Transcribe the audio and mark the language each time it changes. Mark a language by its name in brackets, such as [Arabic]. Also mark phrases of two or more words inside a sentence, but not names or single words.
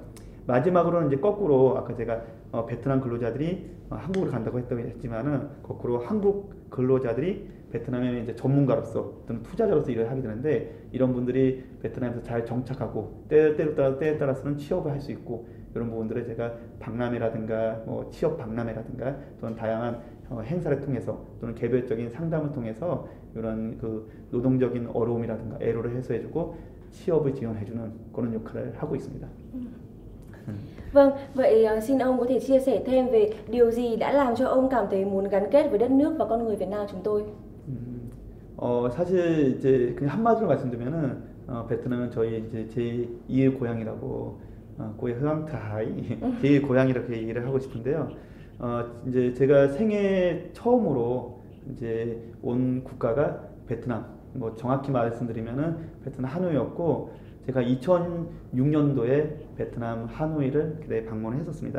[Korean] 마지막으로는 이제 거꾸로, 아까 제가 베트남 근로자들이 한국으로 간다고 했지만은, 거꾸로 한국 근로자들이 베트남의 이제 전문가로서 또는 투자자로서 일을 하게 되는데, 이런 분들이 베트남에서 잘 정착하고 때에 따라서는 취업을 할 수 있고, 이런 부분들을 제가 박람회라든가 취업 박람회라든가 또는 다양한 행사를 통해서 또는 개별적인 상담을 통해서 이런 그 노동적인 어려움이라든가 애로를 해소해주고 취업을 지원해주는 그런 역할을 하고 있습니다. [Vietnamese] Vâng, vậy xin ông có thể chia sẻ thêm về điều gì đã làm cho ông cảm thấy muốn gắn kết với đất nước và con người Việt Nam chúng tôi? [Korean] 사실 이제 그냥 한마디로 말씀드리면은 베트남은 저희 이제 제2의 고향이라고, [Vietnamese] quê hương thứ hai [Korean] 제2의 고향이라고 얘기를 하고 싶은데요. 이제 제가 생애 처음으로 이제 온 국가가 베트남, 정확히 말씀드리면은 베트남 하노이였고, 제가 2006년도에 베트남 하노이를 방문을 했었습니다.